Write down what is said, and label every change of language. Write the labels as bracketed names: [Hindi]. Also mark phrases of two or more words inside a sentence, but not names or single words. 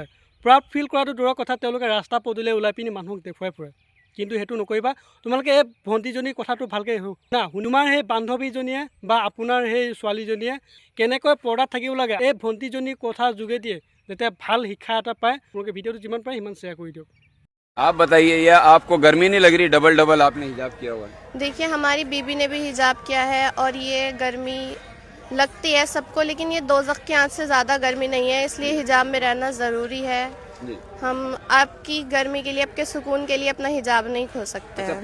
[English] proud feel [Assamese] কৰাটো দূৰৰ কথা, তেওঁলোকে ৰাস্তা পদূলিয়ে ওলাই পিনি মানুহক দেখুৱাই ফুৰে। কিন্তু সেইটো নকৰিবা। তোমালোকে এই ভণ্টিজনীৰ কথাটো ভালকৈ শুনা। তোমাৰ সেই বান্ধৱীজনীয়ে বা আপোনাৰ সেই ছোৱালীজনীয়ে কেনেকৈ পৰ্দাত থাকিব লাগে, এই ভণ্টিজনীৰ কথাৰ যোগেদিয়ে যাতে ভাল শিক্ষা এটা পায়। তোমালোকে ভিডিঅ'টো যিমান পাৰে সিমান শ্বেয়াৰ কৰি দিয়ক। [Hindi] आप बताइए, या आपको गर्मी नहीं लग रही? डबल डबल आपने हिजाब किया हुआ है। देखिए, हमारी बीबी ने भी हिजाब किया है और ये गर्मी लगती है सबको, लेकिन ये दोज़ख की आंच से ज़्यादा गर्मी नहीं है, इसलिए हिजाब में रहना ज़रूरी है। हम आपकी गर्मी के लिए, आपके सुकून के लिए अपना हिजाब नहीं खो सकते हैं।